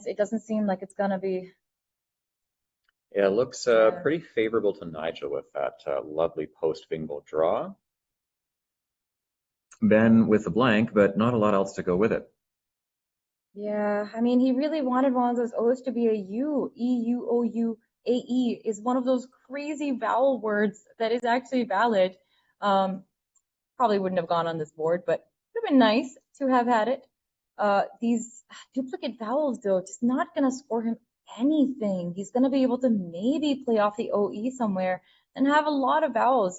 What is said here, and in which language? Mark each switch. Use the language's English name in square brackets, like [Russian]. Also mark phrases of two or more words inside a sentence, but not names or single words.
[English] It doesn't seem like it's going to be. Yeah, it looks pretty favorable to Nigel with that lovely post-bingo draw. Ben with the blank, but not a lot else to go with it. Yeah, I mean, he really wanted one of those O's to be a U. E-U-O-U-A-E is one of those crazy vowel words that is actually valid. Probably wouldn't have gone on this board, but it would have been nice to have had it. These duplicate vowels, though, just not going to score him anything. He's going to be able to maybe play off the OE somewhere and have a lot of vowels.